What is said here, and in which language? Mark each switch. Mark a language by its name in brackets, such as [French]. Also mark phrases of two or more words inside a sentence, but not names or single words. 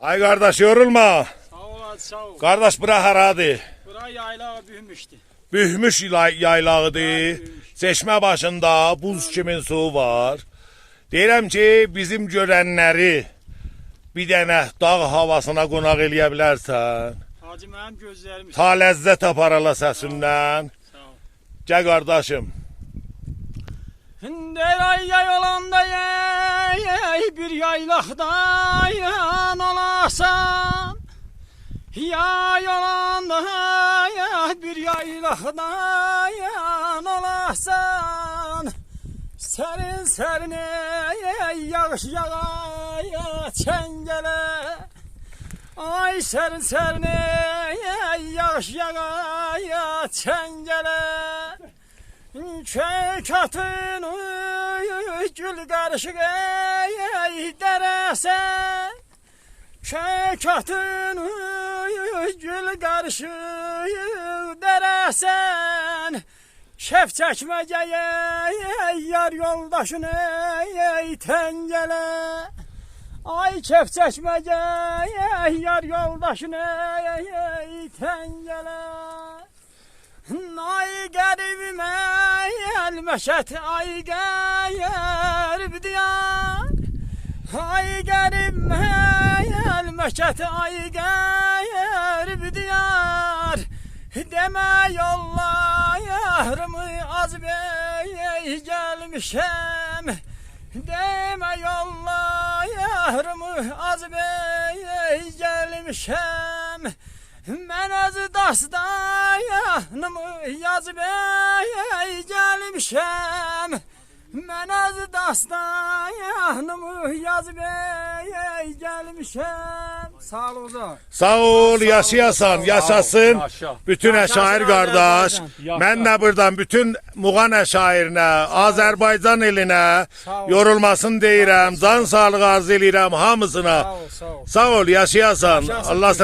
[Azerbaijani] Ay kardeş yorulma. Sağ ol hadi sağ ol. Kardeş bura haradı. Bura yaylağı büyümüştü. Bühmüş yaylağıdır. Çeşme başında buz kimin suyu var. Deyirəm ki bizim görənləri bir dənə dağ havasına qonaq eləyə bilərsən. Hacı mənim gözlərim. Ta ləzzət aparala səsindən. Sağ ol. Gəl qardaşım. Deray yay olanda yay bir yaylaqda yan olasan. Yay olanda yay bir yaylaqda yan olasan. Serin serin yağış yağaya çengele. Ay serin serin yağış yağaya çengele. Çök atın gül karışık derese. Çök atın gül karışık deresen. Şef çekmeceye yar yoldaşını tengele. Ay şef çekmeceye yar yoldaşını tengele. Ay garibime elmeşet ay garib diyar. Ay garibime elmeşet ay garib diyar. Deme yolla yarımı az bey gelmişem. Deme yolla yarımı az bey gelmişem. Ben az dastanımı yaz bey gelmişem. Ben az dastanımı yaz bey gelmişem. Sağ ol Ozan. Sağ ol, yaşayasan, yaşasın. Bütün əşair qardaş. Mən də buradan bütün Muğan əşairinə, Azərbaycan elinə yorulmasın deyirəm. Can sağlığı arzu edirəm hamısına. Sağ ol, sağ ol. Sağ ol, yaşayasan.